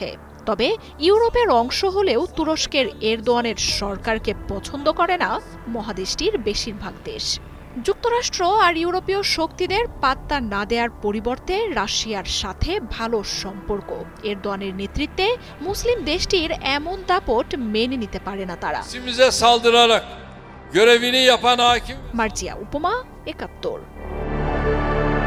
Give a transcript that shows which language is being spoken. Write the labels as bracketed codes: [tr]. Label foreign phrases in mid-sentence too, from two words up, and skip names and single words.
[bn] তবে ইউরোপের অংশ হলেও তুরস্কের এরদোয়ানের সরকারকে পছন্দ করে না মহাদেশটির বেশিরভাগ দেশ। যুক্তরাষ্ট্র আর ইউরোপীয় শক্তিদের পাত্তা না দেওয়ার পরিবর্তে রাশিয়ার সাথে ভালো সম্পর্ক। এরদোয়ানের নেতৃত্বে মুসলিম দেশটির এমন দাপট মেনে নিতে পারে না তারা। [tr] görevini yapan hakim [bn] মার্জিয়া উপমা, 71।